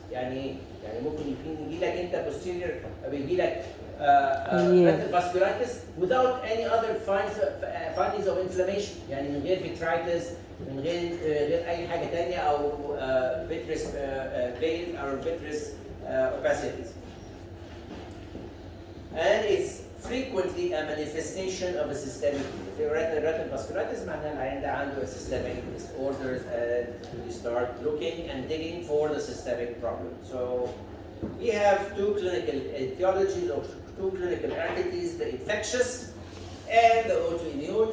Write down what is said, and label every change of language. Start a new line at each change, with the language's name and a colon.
Arabic: يعني ممكن يجي لك انت posterior بيجي لك retinal vasculitis without any other findings of inflammation. يعني من غير vitritis، من غير اي حاجه ثانيه او vitreous vein or vitreous opacities.
English: And it's frequently a manifestation of a systemic retinal vasculitis. معناها العيان ده عنده systemic disorders, and we start looking and digging for the systemic problem. So we have two clinical etiologies or two clinical entities: the infectious and the autoimmune.